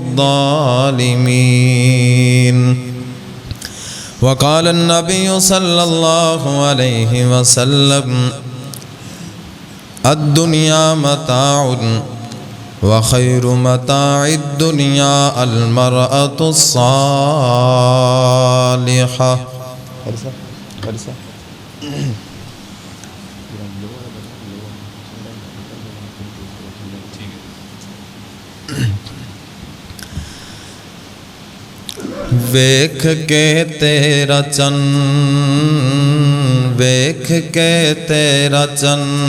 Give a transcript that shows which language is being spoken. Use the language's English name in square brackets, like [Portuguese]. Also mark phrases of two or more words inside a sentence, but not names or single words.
[Arabic] الظالمين وقال النبي صلى الله عليه وسلم الدنيا متاع وخير متاع الدنيا المرأة [Punjabi] الصالحة ਵੇਖ ਕੇ ਤੇਰਾ ਚੰਨ ਵੇਖ ਕੇ ਤੇਰਾ ਚੰਨ वेख के तेरा चन